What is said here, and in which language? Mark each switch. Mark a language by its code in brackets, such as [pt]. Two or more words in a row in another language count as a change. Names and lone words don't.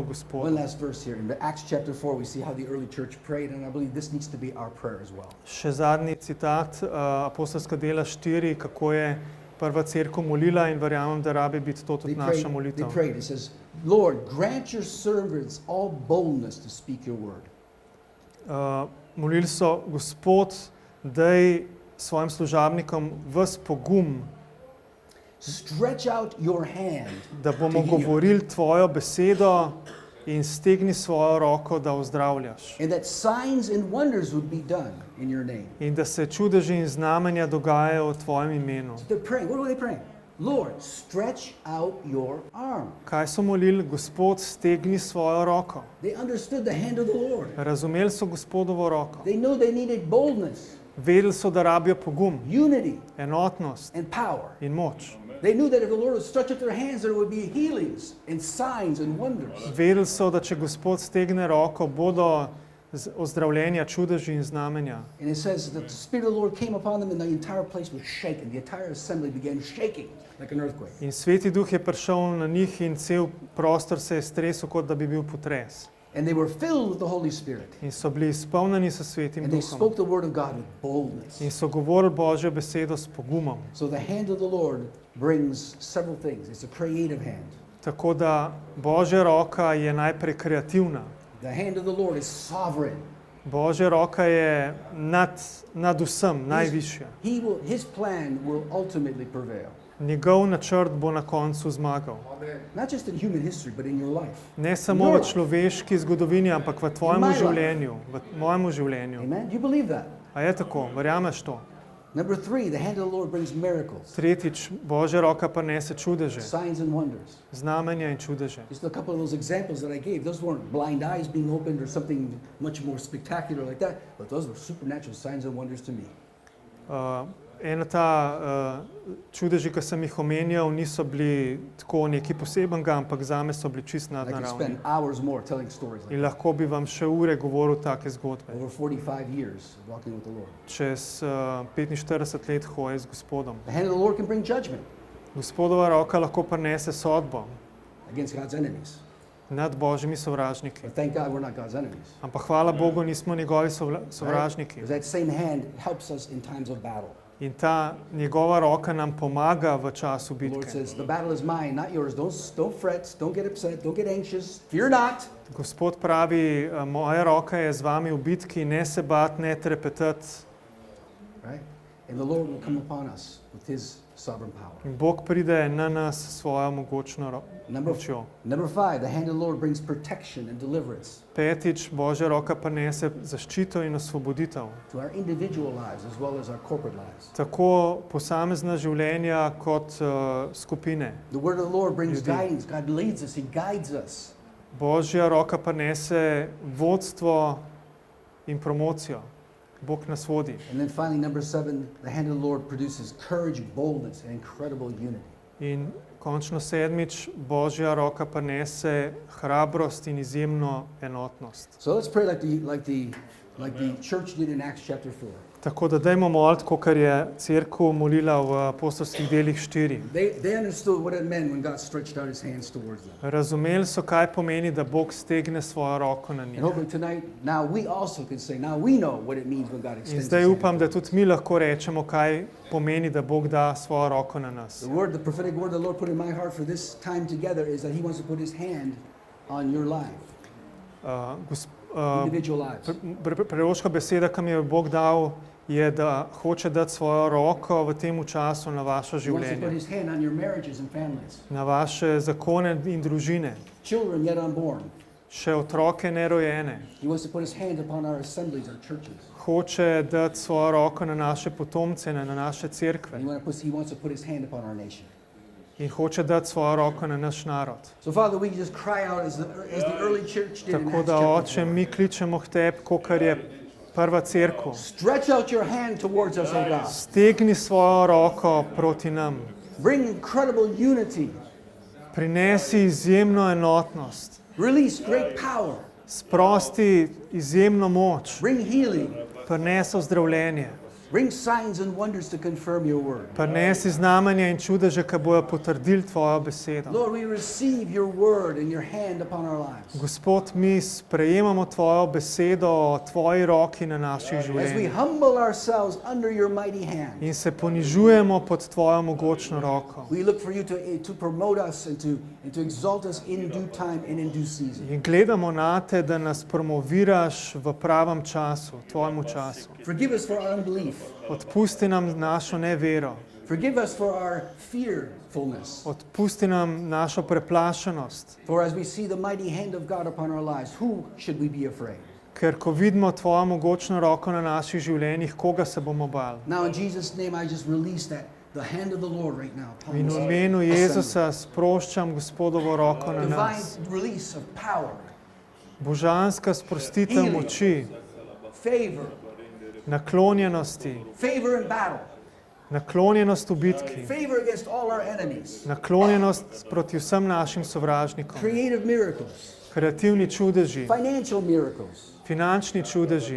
[en] One [sl] Gospodu. [en] last verse here. In Acts chapter 4, we see how the early church prayed, and I believe this needs to be our prayer as well. [sl] Še zadnji citat, apostolska dela 4, kako je prva cerkev molila in verjamem, da rabi biti to tudi naša [en] They [sl] molitev. [en] prayed. It says, Lord, grant your servants all boldness to speak your word. [sl] Molili so, Gospod, daj svojim služabnikom ves pogum, [en] Stretch out your hand [sl] da bomo [en] to heal, [sl] govorili tvojo besedo in stegni svojo roko, da ozdravljaš. [en] and that signs and wonders would be done in your name. [sl] In da se čudeži in znamenja dogajajo v tvojem imenu. [en] They're praying. What are they praying? Lord, stretch out your arm. [sl] Kaj so molili? Gospod, stegni svojo roko. [en] They understood the hand of the Lord. [sl] Razumeli so Gospodovo roko. [en] They knew they needed boldness, [sl] Vedeli so, da rabijo pogum, [en] unity, [sl] enotnost [en] and power. [sl] in moč. [en] They knew that if the Lord would stretch out their hands, there would be healings and signs and wonders. [sl] Vedeli so, da če Gospod stegne roko, bodo ozdravljenja, čudeži in znamenja. [en] And it says that the Spirit of the Lord came upon them and the entire place was shaken. The entire assembly began shaking like an earthquake. [sl] In Sveti Duh je prišel na njih in cel prostor se je stresel, kot da bi bil potres. [en] And they were filled with the Holy Spirit. [sl] In so bili izpolnjeni s Svetim [en] And they [sl] Duhom. [en] spoke the word of God with boldness. [sl] In so govorili Božjo besedo s pogumom. [en] So the hand of the Lord brings several things. It's a creative hand. [sl] Tako da Božja roka je najprej kreativna. [en] The hand of the Lord is sovereign. [sl] Božja roka je nad vsem, najvišja. [en] His plan will ultimately prevail. [sl] Njegov načrt bo na koncu zmagal. [en] Not just in human history, but in your life. [sl] Ne samo v človeški zgodovini, ampak v tvojem življenju, v mojem življenju. [en] Amen? Do you believe that? [sl] A je tako? Verjameš to? [en] Number 3, the hand of the Lord brings miracles, [sl] Tretjič, Božja roka prinese čudeže, [en] signs and wonders. [sl] znamenja in čudeže. [en] Just a couple of those examples that I gave, those weren't blind eyes being opened or something much more spectacular like that, but those were supernatural signs and wonders to me. [sl] Ena ta čudeži, ki sem jih omenjal, niso bili tako nekaj posebenega, ampak zame so bili čist [en] I could [sl] nadnaravni. [en] spend hours more telling stories like [sl] In lahko bi vam še ure govoril take zgodbe. [en] that. Over 45 years of walking with the Lord. [sl] Čez 45 let hoje z Gospodom. [en] The hand of the Lord can bring judgment [sl] Gospodova roka lahko prinese sodbo [en] against God's enemies. [sl] nad Božjimi sovražniki. [en] But thank God we're not God's enemies. [sl] Ampak hvala Bogu, nismo njegovi sovražniki. [en] Because that same hand helps us in times of battle. [sl] In ta njegova roka nam pomaga v času [en] The Lord [sl] bitke. [en] says, the battle is mine, not yours. Don't fret, don't get upset, don't get anxious. Fear not. [sl] Gospod pravi, moja roka je z vami v bitki, ne se bat, ne trepetati. [en] Right? And the Lord will come upon us with his sovereign power. [sl] In Bog pride na nas s svojo mogočno močjo. [en] Number 5, the hand of the Lord brings protection and deliverance. [sl] 5. Božja roka prinese zaščito in osvoboditev. [en] To our individual lives as well as our corporate lives. [sl] Tako posamezna življenja kot skupine. [en] The word of the Lord brings [sl] Ljudi. [en] guidance. God leads us, he guides us. [sl] Božja roka prinese vodstvo in promocijo. Bog nas vodi. [en] And then finally, number 7, the hand of the Lord produces courage, boldness, and incredible unity. [sl] In končno 7. Božja roka prinese hrabrost in izjemno enotnost. [en] So let's pray like the church did in Acts chapter 4. [sl] Tako da dajmo moliti, kakor je cerkev molila v apostolskih delih 4. [en] They understood what it meant when God stretched out his hands towards them. [sl] Razumeli so, kaj pomeni, da Bog stegne svojo roko na njih. [en] And hopefully tonight, now we also can say, now we know what it means when God [sl] In [en] extends his [sl] zdaj [en] hand. [sl] upam, da tudi mi lahko rečemo, kaj pomeni, da Bog da svojo roko na nas. [en] The prophetic word the Lord put in my heart for this time together is that he wants to put his hand on your life, individual lives. [sl] Preroška beseda, ki mi jo je Bog dal, je, da hoče dati svojo roko v tem času na vaše [en] He wants to put [sl] življenje, [en] his hand on your marriages and families, [sl] na vaše zakone in družine, [en] children yet unborn. [sl] še otroke nerojene. [en] He wants to put his hand upon our assemblies, our churches. [sl] Hoče dati svojo roko na naše potomce, na naše cerkve [en] He wants to put his hand upon our nation. [sl] in hoče dati svojo roko na naš narod. [en] So Father, we just cry out as the early church did in [sl] Tako [en] Acts [sl] da, [en] chapter [sl] Oče, [en] 4. [sl] mi kličemo k tebi, kakor je prva cerkev. [en] Stretch out your hand towards us, O God. [sl] Stegni svojo roko proti nam. [en] Bring incredible unity. [sl] Prinesi izjemno enotnost. [en] Release great power. [sl] Sprosti izjemno moč. [en] Bring healing. [sl] Prinesi ozdravljenje. [en] Bring signs and wonders to confirm your word. [sl] Prinesi znamenja in čudeže, ki bojo potrdili tvojo besedo. [en] Lord, we receive your word and your hand upon our lives. [sl] Gospod, mi sprejemamo tvojo besedo, tvoji roki na naših [en] As we [sl] življenjih [en] humble ourselves under your mighty hand, [sl] in se ponižujemo pod tvojo mogočno roko. [en] we look for you to promote us and to exalt us in due time and in due season. [sl] In gledamo na te, da nas promoviraš v pravem času, tvojemu času. [en] Forgive us for our unbelief. [sl] Odpusti nam našo nevero. [en] Forgive us for our fearfulness. [sl] Odpusti nam našo preplašenost. [en] For as we see the mighty hand of God upon our lives, who should we be afraid? [sl] Ker ko vidimo tvojo mogočno roko na naših življenjih, koga se bomo bali? [en] Now in Jesus' name I just release the hand of the Lord right now upon [sl] In [en] this [sl] v imenu [en] assembly. [sl] Jezusa sproščam Gospodovo roko na [en] Divine [sl] nas. [en] release of power, [sl] Božanska sprostitev moči, [en] favor, [sl] naklonjenosti, [en] favor in battle, [sl] naklonjenost v bitki, [en] favor against all our enemies, [sl] naklonjenost proti vsem našim sovražnikom, [en] creative miracles, [sl] kreativni čudeži, [en] financial miracles, [sl] finančni čudeži,